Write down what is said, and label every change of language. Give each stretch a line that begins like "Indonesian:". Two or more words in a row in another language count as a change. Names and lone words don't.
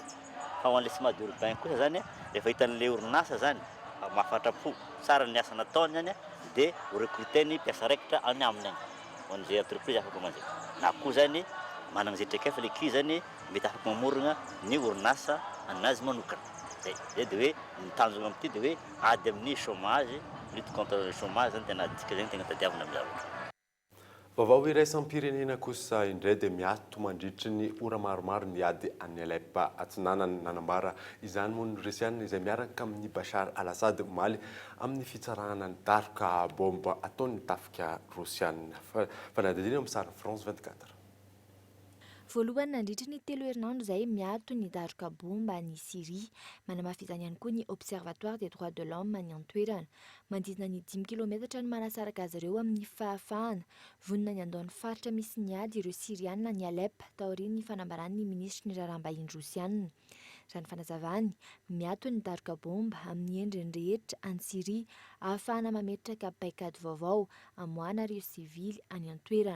Malagasy: Fa ho an'le SMAD urbain kosa zany rehefa hitan'le orinasa zany mahafatrapo tsara ny asa nataony zany dia ho recruteny mpiasa raikitra any aminy agny ho an'izay entreprise afaka manjay. Na koa zany manana zay traikefa le ki zany mety afaka mamorona ny orinasa anazy manokana. Zay dia hoe mitanjona amin'ity dia hoe ady amin'ny chômage,
French: lutte contre le chômage
Malagasy: zany tena aditsika zany tena tadiavina amin'ny zavatra. Vaovao iraisampirenena kosa indray dia miato mandritry ny ora maromaro ny ady any Alepa Atsinanana nanambara izany moa ny Rusiana izay miaraka amin'ny Bashar al-Assad omaly amin'ny fitsarana ny daroka bomba ataon'ny tafika Rusiana. Fanadidina amin'ny sary France 24. Voalohany nandritra ny 3 herinandro izay miato ny daroka bomba ny Syrie, manamafy izany ihany koa ny
French: Observatoire des droits de l'homme
Malagasy: ny an-toerana. Manodidina ny 10 kilometatra ny manasaraka azy ireo amin'ny fahafahana. Vonona ny andaon'ny faritra misy ny ady ireo Siriana ny Alep taorian'ny fanambaran'ny ministry ny raharaham-bahiny Rosiana. Raha ny fanazavany, miato ny daroka bomba amin'ny endriny rehetra any Syrie ahafahana mametraka paikady vaovao amoahana ireo sivily any an-toerana.